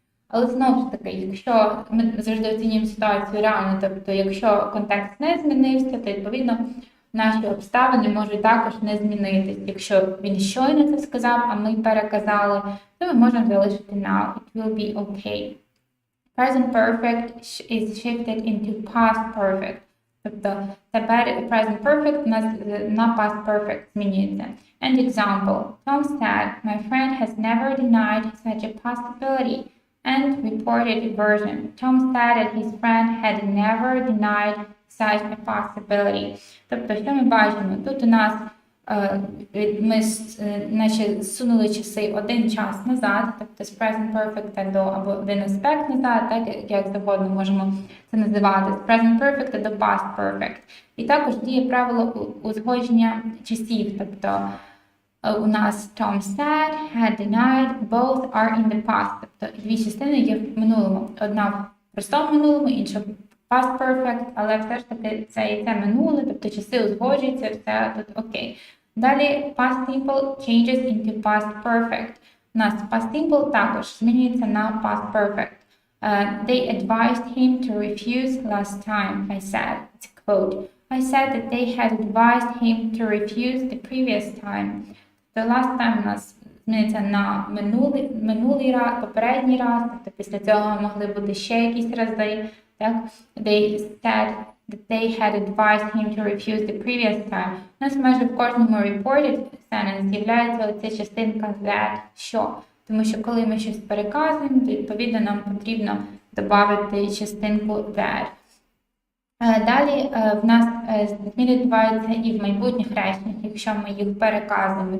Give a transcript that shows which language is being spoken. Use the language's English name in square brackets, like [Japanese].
[Ukrainian] Але знову ж таки, якщо ми завжди оцінюємо ситуацію реально, тобто якщо контекст не змінився, то відповідно наші обставини можуть також не змінитись. Якщо він щойно це сказав, а ми переказали, то ми можемо залишити now. [English] It will be okay. Present perfect is shifted into past perfect. [Ukrainian] Тобто тепер present perfect у нас на past perfect змінюється. [English] And example, Tom said, my friend has never denied such a possibility. And reported version, Tom said that his friend had never denied such a possibility. [Ukrainian] Тобто, що ми бачимо? Тут у нас ми наче зсунули часи один час назад, тобто з present perfect до або один аспект назад, так як завгодно можемо це називати, з present perfect до past perfect. І також діє правило узгодження часів, тобто у нас Tom said, had denied, [English] both are in the past. [Ukrainian] Тобто дві частини є в минулому. Одна в простому минулому, інша в past perfect, але все ж таки це минуле, тобто часи узгоджуються, все тут окей. Далі [English] past simple changes into past perfect. [Ukrainian] У нас past simple також змінюється на past perfect. [English] They advised him to refuse last time, I said. It's a quote. I said that they had advised him to refuse the previous time. The last time [Ukrainian] у нас зміниться на минулий раз, попередній раз, тобто після цього могли бути ще якісь рази. Так? [English] They said that they had advised him to refuse the previous time. [Ukrainian] У нас майже в кожному reported sentence з'являється оця частинка that, що. Тому що коли ми щось переказуємо, то відповідно нам потрібно додати частинку that. Далі в нас зміни відбуваються і в майбутніх реченнях, якщо ми їх переказуємо.